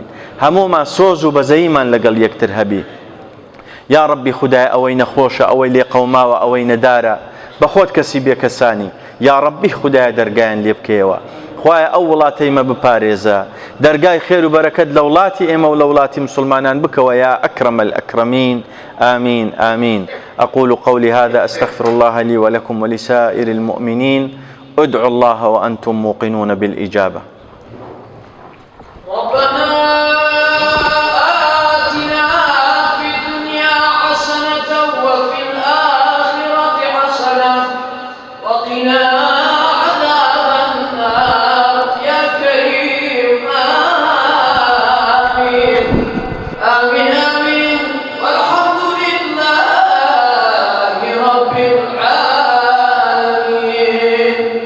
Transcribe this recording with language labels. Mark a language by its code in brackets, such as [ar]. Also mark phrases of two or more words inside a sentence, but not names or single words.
[ckb] هەموومان سۆز و بەزەییمان لەگەڵ یەکتر هەبی. [ar] یا ربی [ckb] خدایە ئەوەی نەخۆشە، ئەوەی لێ قەوماوە، ئەوەی نەدارە، بە خۆت کەسی بێکەسانی، [ar] یا ربی [ckb] خدایە دەرگایان لێ بکەیەوە. خوایە ئەو وڵاتە ئێمە بپارێزە دەرگای خێر و بەرەکەت لە وڵاتی ئێمە و لە وڵاتی مسلمانان بکەوە [ar] یا ئەکرەم الأكرمين آمين آمين أقول قولي هذا أستغفر الله لي ولكم ولسائر المؤمنين ادعوا الله وأنتم موقنون بالإجابة. ربنا آتنا في الدنيا حسنة وفي الآخرة حسنة وقنا عذاب النار يا كريم آمين آمين آمين والحمد لله رب العالمين.